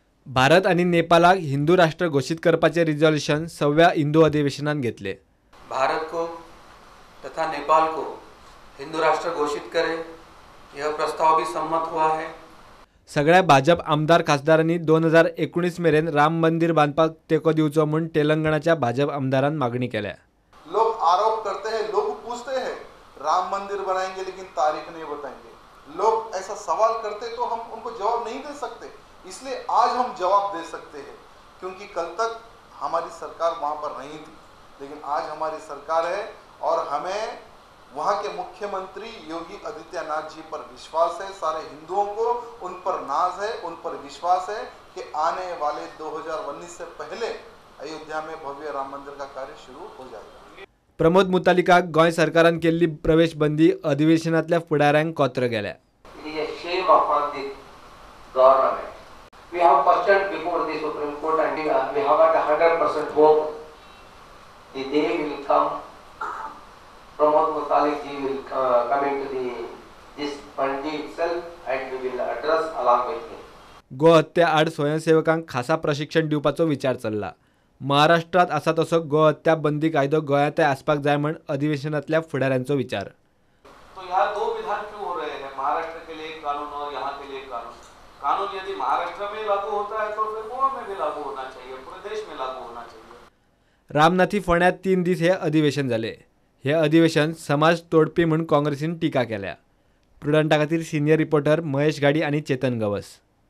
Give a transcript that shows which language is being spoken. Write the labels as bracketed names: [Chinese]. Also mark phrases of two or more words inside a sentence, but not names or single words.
[Konkani] भारत आणि नेपाळाक हिंदू राष्ट्र घोषित करपाचे रिझोल्यूशन 6व्या हिंदू अधिवेशनात घेतले। [Hindi] भारत को तथा नेपाल को हिंदू राष्ट्र घोषित करे यह प्रस्ताव भी सम्मत हुआ है। [Konkani] सगळ्या भाजप आमदार खासदारांनी 2019 मेरेन राम मंदिर बांधपाक तेको दिवचो म्हणून तेलंगणाच्या भाजप आमदारांनी मागणी केल्या। [Hindi] लोग आरोप करते हैं, लोग पूछते हैं राम मंदिर बनाएंगे लेकिन तारीख नहीं बताएंगे। लोग ऐसा सवाल करते तो हम उनको जवाब नहीं दे सकते, इसलिए आज हम जवाब दे सकते हैं क्योंकि कल तक हमारी सरकार वहाँ पर नहीं थी, लेकिन आज हमारी सरकार है और हमें वहाँ के मुख्यमंत्री योगी आदित्यनाथ जी पर विश्वास है। सारे हिंदुओं को उन पर नाज है, उन पर विश्वास है कि आने वाले 2019 से पहले अयोध्या में भव्य राम मंदिर का कार्य शुरू हो जाएगा। [Konkani] प्रमोद मुतालिकाक गोंय सरकारान केल्ली प्रवेश बंदी अधिवेशनातल्या फुडाऱ्यांक कोत्र गेल्या। [English] We have questioned before the Supreme Court and we have got 100% hope the day will come. Pramod Mutalik ji will come into this Bandi itself and we will address along with him. [Konkani] गो हत्या आड स्वयंसेवकांक खासा प्रशिक्षण दिवपाचो विचार चल्ला। महाराष्ट्रात असा तसो गो हत्या बंदी कायदो गोंयांतय आसपाक जाय म्हण अधिवेशनातल्या फुडाऱ्यांचो विचार। [Hindi] तो यहाँ दो विधान क्यों हो रहे हैं? महाराष्ट्र के लिए एक कानून और यहाँ के लिए एक कानून। कानून यदि महाराष्ट्र में लागू होता है तो फिर गोवा में भी लागू होना चाहिए, पूरे देश में लागू होना चाहिए। [Konkani] रामनाथी फोंड्यात 3 दीस हे अधिवेशन झाले। हे अधिवेशन समाज तोडपी म्हणून काँग्रेसीन टीका केल्या। प्रुडंटा खातीर सिनियर रिपोर्टर महेश गाडी आणि चेतन गवस।